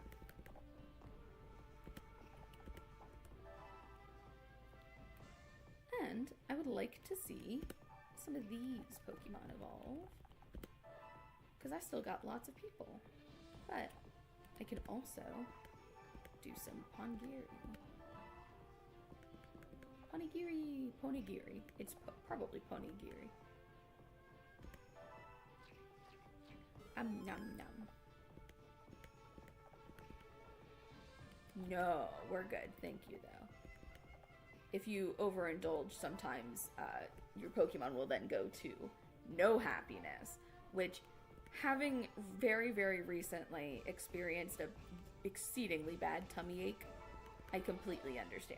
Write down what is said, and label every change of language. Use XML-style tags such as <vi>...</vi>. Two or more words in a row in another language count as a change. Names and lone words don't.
<en>And I would like to see some of these Pokemon evolve, because I still got lots of people, but I could also do some Pongiri. Ponygiri. It's probably Ponygiri. Nom nom. No, we're good. Thank you, though. If you overindulge, sometimes your Pokemon will then go to no happiness, which, having very, very recently experienced a exceedingly bad tummy ache, I completely understand.</en>